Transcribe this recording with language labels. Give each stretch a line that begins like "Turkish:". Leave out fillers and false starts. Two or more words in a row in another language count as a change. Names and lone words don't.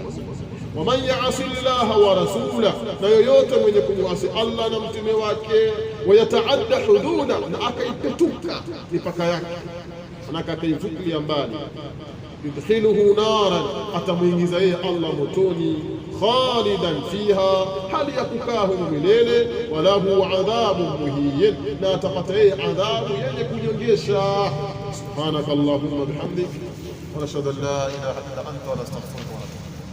Arabic: ومن يعص الله ورسوله,
Swahili: na yoyote mwenye kumwasi Allah na mtume wake,
Arabic: ويتعد حدوده,
Swahili: na akaipetuka mipaka yake, na akaivukilia mbali,
Arabic: يدخله نارا,
Swahili: atamwingiza yeye Allah motoni,
Arabic: خالدا فيها,
Swahili: hali ya kukaa humo milele.
Arabic: وله عذاب مهين,
Swahili: na atapata yeye adhabu yenye kunyongesha.
Arabic: سبحانك اللهم وبحمدك، ونشهد أن لا إله إلا أنت، ونستغفرك ونتوب.